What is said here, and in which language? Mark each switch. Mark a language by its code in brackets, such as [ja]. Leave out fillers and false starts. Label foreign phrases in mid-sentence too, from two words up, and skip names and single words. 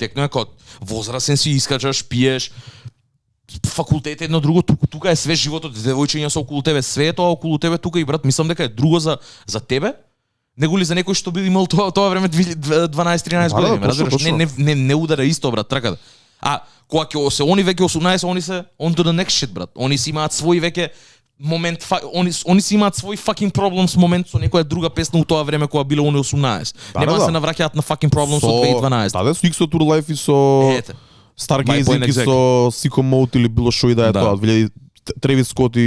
[mk] ти текнува како возрастен си, искачаш, пиеш, факултет едно друго, тука е све животот, девојчиња се околу тебе, све е тоа околу тебе тука и брат, мислам дека е друго за тебе, него ли за некој што би имал тоа време 12-13 Да, години, точно, разбираш? точно. Не удара исто, брат, така да. А кога ќе се они веќе 18, они се [en] on to the next shit, [mk] брат. Они си имаат свој веќе момент, они си имаат свој fucking проблем с момент со некоја друга песна у тоа време кога било они 18. Да, Нема да, да се да. навраќаат на fucking проблем со 2012. Да, со X Tour Life и со Ете. Stargazing и exactly. со Sicko Mode или било што и да е Да. тоа, 2000 Travis Scott и